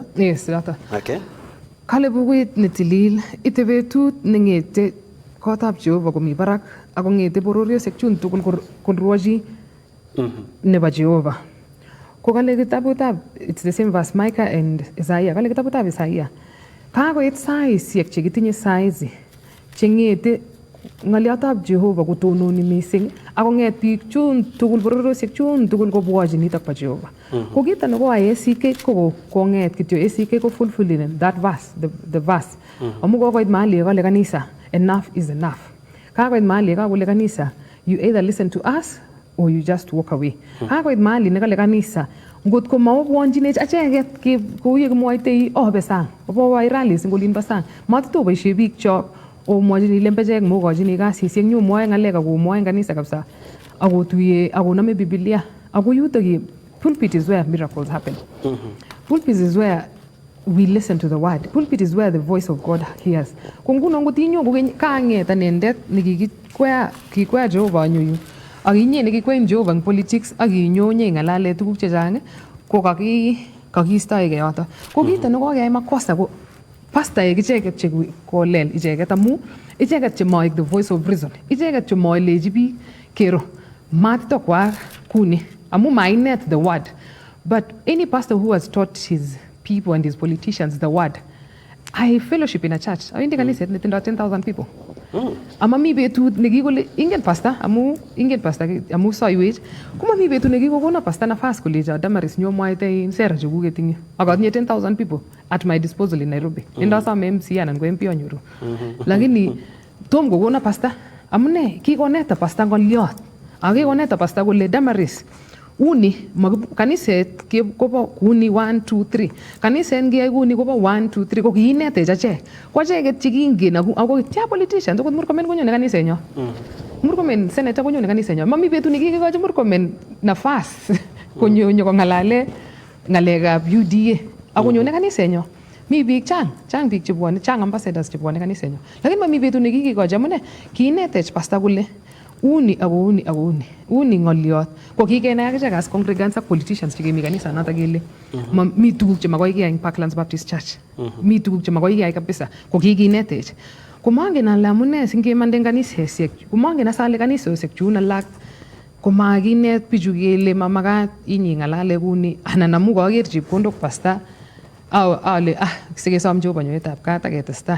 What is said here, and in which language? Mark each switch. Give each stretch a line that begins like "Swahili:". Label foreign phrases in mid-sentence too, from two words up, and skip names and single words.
English: Yes, nata. Okay.
Kalenjin: Kale bukuit netilil ite betut nengete kotab Jehova komi barak ako ngete pororiosek chun tugul konruochi nebo Jehova. Ko kale kitabutab
English: it's the same verse Micah and Isaiah.
Kalenjin: Kale kitabutab Isaiah kakoit saisiek chekitinye saizi chengete ng'oliotab Jehova kotononi mising ako ng'et biik chun tugul pororiosiek chun tugul kobwochi nitok bo Jehova. Ko kito neko ACK ko kong'et kityo ACK ko
English: fulfilling that verse the verse.
Kalenjin: Amu kokoit mahali kole kanisa
English: enough is enough.
Kalenjin: Kakoit mahali kakole kanisa
English: you either listen to us or you just walk away.
Kalenjin: Kakoit mahali nekale kanisa ngot ko mawobwonchinech acheket kou ye kimwoitei obe sang obo rallies eng olin bo sang matitoboisie biik chok omwochini lembechek mokochini kasisiek nyu mwoe ng'alek akomwoe kanisa kabisa akotuye akonome Biblia ako yutok
English: pulpit is where miracles happen. Pulpit is where we listen to the word. Pulpit is where the voice of God hears.
Kalenjin: Ko nguno ngot inyo kang'et anendet kikwea Jehova anyoyu ak inye nekikwein Jehova eng politics ak inyonye ng'alale tuguk chechang ko kakiistoege yoto. Ko kito nekokeyai makosa ko pastaek icheket che kolel icheket amu icheket che moik
English: the voice of reason.
Kalenjin: Icheket che moilechi biik kero matitokwa kuni amu mainet
English: the word. But any pastor who has taught his people and his politicians the word, I fellowship in a church.
Kalenjin: Awindi kaniset netindo 10,000 people. Ama mi betut nekikole ingen pastor amu soiwech kuma mi betut nekikokona pastor nafas kolejo Damaris nyomwaite sera chekuket ing yu ak atinye 10,000 people
English: at my disposal in Nairobi.
Kalenjin: Indosome MC anan ko MP anyoru. Lakini tom kokona pastor amune kikoneta pastor ngoliot ak kikoneta pastor kole Damaris uni kaniset kobo kuni 1 2 3 kaniset ngiyai kuni kobo 1 2 3 ko kiinetech achek ko acheket chekingen ako tia politicians akot Murkomen konyone kanisenyo Murkomen senator konyone kanisenyo mami betut nekikikochi Murkomen nafas konyonyo kong'alale ng'alekab UDA akonyone kanisenyo mi biik chang biik chebwone chang ambassadors chebwone kanisenyo lakini mami betut nekikikochi amune kiinetech pastor kule uni ng'oliot ko kikenai akichek
English: as congregants
Kalenjin: ak politicians chekemi kanisa noto kele mi tuguk chemakoi kiyai eng Parklands Baptist Church mi tuguk chemakoi kiyai kabisa ko kikinetech ko mangen ale amune singemande eng kanisesiek ko mangen asale kanisosiek chun alak ko makinet bichu kele mamakat inyi ng'alale kuni anan amu kaker chepkondok pastor ale sikesom Jehova nyoetab kat ak ketestai.